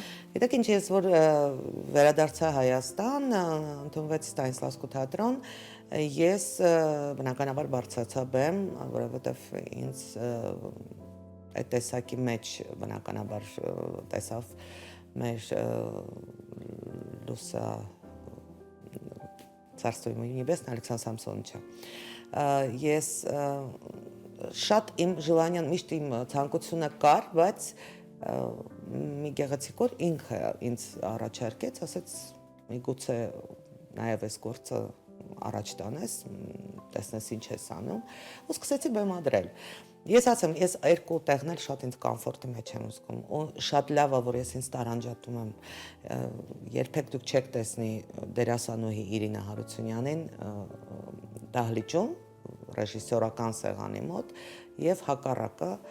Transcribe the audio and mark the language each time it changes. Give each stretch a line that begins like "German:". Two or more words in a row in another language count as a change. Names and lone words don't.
Armenian: Գիտեք ինչ, ես որ վերադարձա Հայաստան, ընդունվեց Ստանիսլավսկու թատրոն, ես բնականաբար բարձրացա բեմ, որովհետև ինձ այդ տեսակի մեջ բնականաբար տեսավ մեր լուսա
Russian: Царство ему небесное
Armenian: Ալեքսանդր Սամսոնիչը։ Ես շատ իմ желание, միշտ իմ ցանկությունը կար, բայց մի գեղեցիկ օր ինքը ինձ առաջարկեց, ասեց՝ միգուցե նաև այս գործը առաջ տանես, տեսնես ինչ ես անում, ու սկսեցի բեմադրել։ Ես ասեմ, ես երկու տեղն էլ շատ ինձ կոմֆորտի մեջ եմ զգում, ու շատ լավ է, որ ես ինձ տարանջատում եմ, երբեք դուք չեք տեսնի դերասանուհի Իրինա Հարությունյանին դահլիճում, ռեժիսորական սեղանի մոտ, եւ հակառակը,